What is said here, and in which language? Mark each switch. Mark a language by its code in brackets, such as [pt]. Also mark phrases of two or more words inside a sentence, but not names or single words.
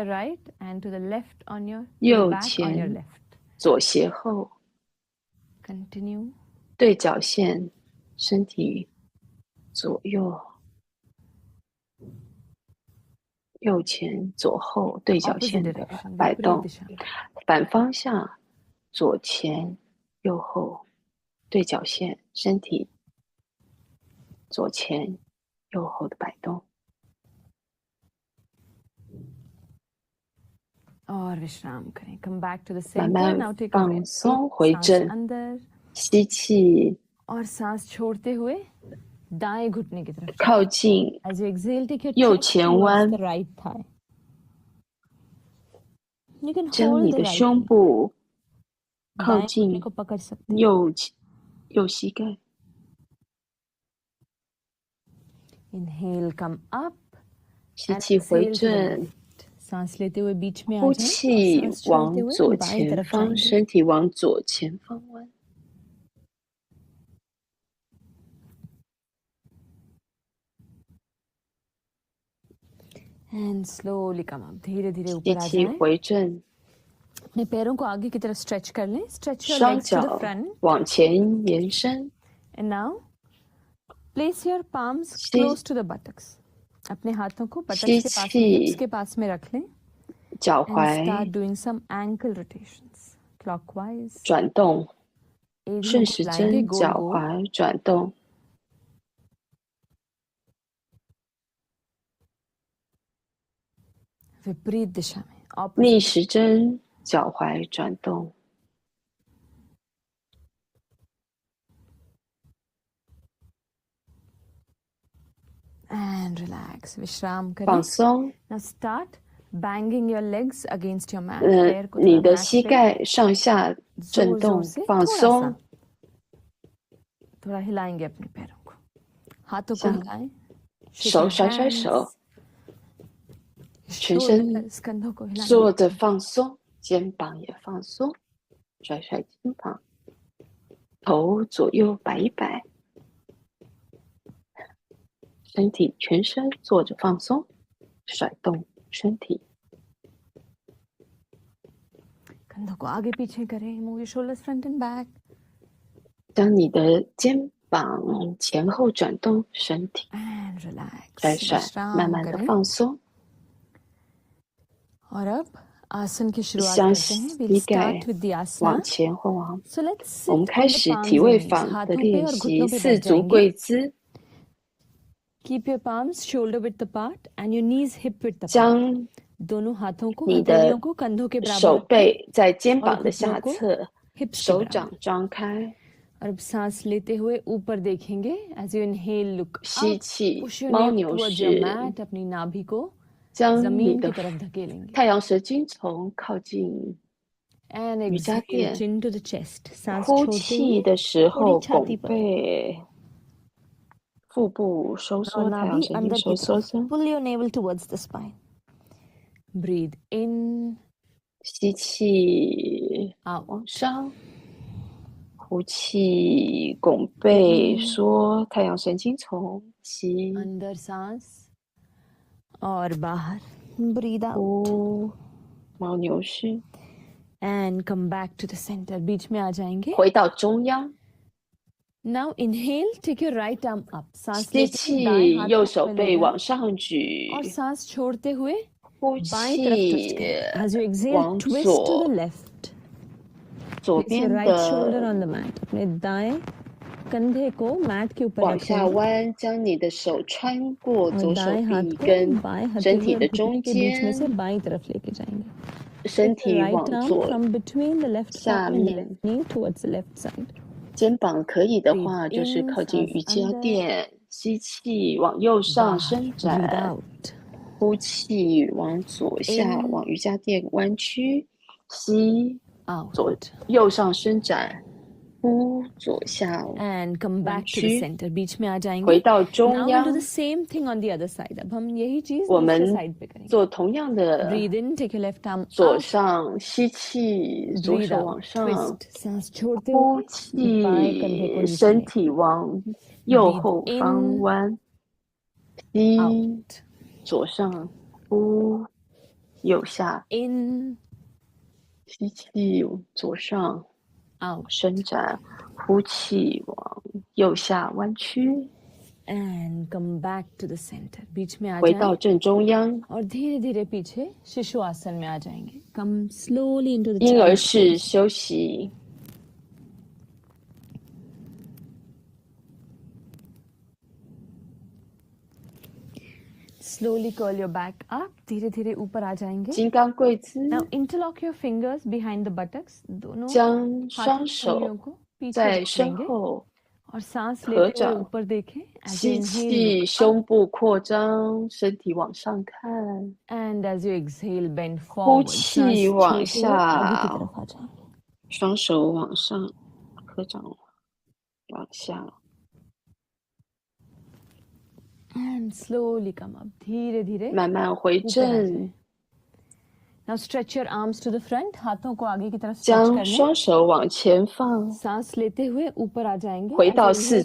[en] your right and to the left on your, to the [zh] 右 [en] back on your [zh] 前、 [en] left. [zh] 左斜后， [en] Continue. [zh] 对角线，身体左右、右前、左后对角 [en] Opposite [zh] 线的 [en] direction. [zh] 摆 [hi] विपरीत [zh] 动， [hi] दिशा में. [zh] 反方向，左前、右后对角线，身体左前、右后的摆动。 [hi] और विश्राम करें. [en] Come back to the [zh] 慢 [en] center. [zh] 慢 [en] Now take a [zh] 放 [en] breath. [zh] 松，回 [hi] सांस [zh] 正， [hi] अंदर [zh] 吸气， [hi] और सांस छोड़ते हुए दाएं घुटने की तरफ. [zh] 靠近 [en] As you exhale, take your [zh] 右 [en] chest [zh] 前 [en] towards [zh] 弯 [en] the right thigh. You can [zh] 将 [en] hold [zh] 你 [en] the [zh] 的 [en] right [zh] 胸 [en] knee. [zh] 部靠 [hi] दाएं घुटने [zh] 近 [hi] को पकड़ सकते हैं. [zh] 右膝盖， [en] Inhale, come up. [zh] 吸 [en] And [zh] 气回 [en] exhale to the [zh] 正， [en] left. [hi] सांस लेते हुए बीच में आ [zh] 呼 [hi] जाएं. [zh] 气 [hi] सांस छोड़ते [zh] 往 [hi] हुए [zh] 左 [hi] बाएं [zh] 前 [hi] तरफ [zh] 方， [hi] जाएंगे. [zh] 身体往左前方弯。 [en] And slowly come up. [hi] धीरे धीरे [zh] 吸 [hi] ऊपर आ [zh] 气 [hi] जाएं. [zh] 回正， [hi] अपने पैरों को आगे की तरफ स्ट्रेच कर लें. [en] Stretch your [zh] 双 [en] legs to the [zh] 脚 [en] front. [zh] 往前延伸， [en] And now place your palms [zh] 吸 [en] close to the buttocks. [hi] अपने हाथों को buttocks [zh] 吸 [hi] के पास में, hips [zh] 气， [hi] के पास में रख लें. [zh] 脚 [en] And [zh] 踝 [en] start doing some ankle rotations. Clockwise. [zh] 转动， [hi] एड़ियों [zh] 顺 [hi] को [zh] 时 [hi] हिलाएंगे [zh] 针 [hi] गोल [zh] 脚 [hi] गोल. [zh] 踝转动， [hi] विपरीत दिशा में. [zh] 逆 [en] Opposite. [zh] 时针脚踝转动， [en] And relax. विश्राम [zh] 放 [hi] करें. [zh] 松。 [en] Now start banging your legs against your mat. [hi] पैर को [zh] 你 [hi] थोड़ा [zh] 的 [hi] mat [zh] 膝 [hi] पे [zh] 盖上下震 [hi] जोर [zh] 动 [hi] जोर，से [zh] 放 [hi] थोड़ा [zh] 松 [hi] सा. थोड़ा हिलाएंगे अपने पैरों को. हाथों को [zh] 像 [hi] हिलाएं. [en] Shake [zh] 手 [en] your [zh] 甩甩 [en] hands. [zh] 手，全身 [en] Shoulders, [hi] कंधों को हिलाएं. [zh] 坐着放松，肩膀也放松。甩甩肩膀，头左右摆一摆，身体全身坐着放松，甩动身体。 [hi] कंधों को आगे पीछे करें, [en] move your shoulders front and back. [zh] 将你的肩膀前后转动，身体 [en] And relax. [zh] 甩甩，慢慢的放松。 [hi] और अब आसन की शुरुआत [zh] 将 [hi] करते हैं. [zh] 膝 [en] We'll [zh] 盖 [en] start with the [zh] 往 [en] asana. [zh] 前或往， [en] So let's [zh] 我们 [en] sit [zh] 开 [en] on the [zh] 始 [en] palms [zh] 体 [en] and [zh] 位 [en] knees. [zh] 法的 [hi] हाथों पे [zh] 练 [hi] और [zh] 习， [hi] घुटनों पे [zh] 四 [hi] बैठ [zh] 足 [hi] जाएंगे. [zh] 跪姿。 [en] Keep your palms shoulder width apart and your knees hip width apart. [zh] 将 [hi] दोनों हाथों को [zh] 你 [hi] हथेलियों [zh] 的 [hi] को कंधों के बराबर [zh] 手 [hi] रखें [zh] 背在肩 [hi] और [zh] 膀的 [hi] घुटनों [zh] 下 [hi] को [zh] 侧， [hi] hips के [zh] 手 [hi] बराबर. [zh] 掌张开， [hi] और अब सांस लेते हुए ऊपर देखेंगे. [en] As you inhale, look [zh] 吸 [en] up. [zh] 气， [en] Push your [zh] 猫 [en] neck [zh] 牛 [en] towards your [zh] 式， [hi] mat. अपनी नाभि को [zh] 将你 [hi] जमीन [zh] 的 [hi] की तरफ धकेलेंगे. [zh] 太阳神经丛靠近 [en] And [zh] 瑜伽 [en] exhale [zh] 垫。 [en] chin to the chest. [hi] सांस [zh] 呼 [hi] छोड़ते [zh] 气 [hi] हुए [zh] 的时 [hi] थोड़ी [zh] 候， [hi] छाती [zh] 拱 [hi] पर. [zh] 背、腹部收 [hi] और [zh] 缩，太阳 [hi] नाभि [zh] 神经 [hi] अंदर [zh] 收 [hi] की [zh] 缩 [hi] तरफ. [zh] 伸。 [en] Pull your navel towards the spine. Breathe in, [zh] 吸气 [en] out. [zh] 往上，呼气拱背缩，太阳神经丛吸 [hi] अंदर सांस और बाहर. [en] Breathe out. [zh] 呼，猫牛式， [en] And come back to the center. [hi] बीच में आ जाएंगे. [zh] 回到中央。 [en] Now inhale, take your right arm up. [hi] सांस [zh] 吸 [hi] लेते हुए दाएं [zh] 气， [hi] हाथ [zh] 右 [hi] को [zh] 手 [hi] ऊपर ले [zh] 背 [hi] जाएं [zh] 往上举， [hi] और सांस छोड़ते हुए [zh] 呼 [hi] बाएं तरफ twist [zh] 气 [hi] करें. [en] As you exhale, [zh] 往 [en] twist to the [zh] 左， [en] left. [zh] 左 [en] Place your [zh] 边 [en] right shoulder [zh] 的 [en] on the mat. [hi] अपने दाएं कंधे को मैट के ऊपर [zh] 往下 [hi] रखेंगे [zh] 弯，将你的手穿过 [hi] और [zh] 左手 [hi] दाएं हाथ [zh] 臂 [hi] को [zh] 跟 [hi] बाएं [zh] 身 [hi] हथेली [zh] 体 [hi] और [zh] 的 [hi] घुटने [zh] 中 [hi] के बीच में से [zh] 间， [hi] बाईं तरफ लेके जाएंगे. [zh] 身 [en] Take the [zh] 体 [en] right [zh] 往 [en] arm [zh] 左 [en] from between the left [zh] 下 [en] thumb and the [zh] 面， [en] left knee towards the left side. [zh] 肩膀可以的 [en] Breathe [zh] 话，就是 [en] in, [zh] 靠近 [hi] सांस [zh] 瑜伽 [hi] अंदर, [zh] 垫，吸气往右上 [hi] बाहर. [zh] 伸 [en] Breathe [zh] 展， [en] out. [zh] 呼气往左下 [en] In, [zh] 往瑜伽垫弯曲，吸 [en] out. [zh] 左右上伸展，呼左下 [en] And come [zh] 弯 [en] back to the [zh] 曲， [en] center. [hi] बीच में आ [zh] 回 [hi] जाएंगे. [zh] 到中 [en] Now we'll do the [zh] 央。 [en] same thing on the other side. [hi] अब हम यही चीज [zh] 我 [hi] दूसरे [zh] 们 [hi] side पे करेंगे. [zh] 做同样的 [en] Breathe in, take your left arm [zh] 左 [en] up. [zh] 上吸气，左 [en] Breathe [zh] 手 [en] out. [zh] 往上， [en] Twist. [hi] सांस छोड़ते [zh] 呼 [hi] हुए बाएं कंधे को [zh] 气， [hi] नीचे [zh] 身 [hi] ले. [zh] 体往右 [en] Breathe [zh] 后方 [en] in, [zh] 弯，吸 [en] out. [zh] 左上，呼右下， [en] In, [zh] 吸气左上 [en] out. [zh] 伸展，呼气往右下弯曲， [en] And come back to the center. [hi] बीच में आ [zh] 回到 [hi] जाएं [zh] 正中央。 [hi] और धीरे धीरे पीछे शिशु आसन में आ जाएंगे. [en] Come slowly into the [zh] 婴儿 [en] child [zh] 式 [en] pose. [zh] 休息。 [en] Slowly curl your back up. [hi] धीरे धीरे ऊपर आ जाएंगे. [zh] 金刚跪姿， [en] Now interlock your fingers behind the buttocks. [hi] दोनों [zh] 将 [hi] हाथों [zh] 双 [hi] की उंगलियों [zh] 手 [hi] को पीछे [zh] 在 [hi] रख [zh] 身 [hi] लेंगे [zh] 后 [hi] और सांस [zh] 合 [hi] लेते हुए [zh] 掌， [hi] ऊपर देखें. [en] As you [zh] 吸 [en] inhale, [zh] 气， [en] look [zh] 胸部扩张，身体往上看； [en] and as you exhale, bend [zh] 呼 [en] forward. [zh] 气 [hi] सांस [zh] 往 [hi] छोड़ते हुए आगे की [zh] 下， [hi] तरफ आ जाएंगे. [zh] 双手往上，合掌往下， [en] And slowly come up. [hi] धीरे धीरे [zh] 慢慢回 [hi] ऊपर आ [zh] 正 [hi] जाएं. [en] Now stretch your arms to the front. [hi] हाथों को आगे की तरफ stretch [zh] 将 [hi] कर लें. [zh] 双手往前放， [hi] सांस लेते हुए ऊपर आ जाएंगे. [zh] 回 [en] As [zh] 到 [en] you [zh] 四 [en] inhale,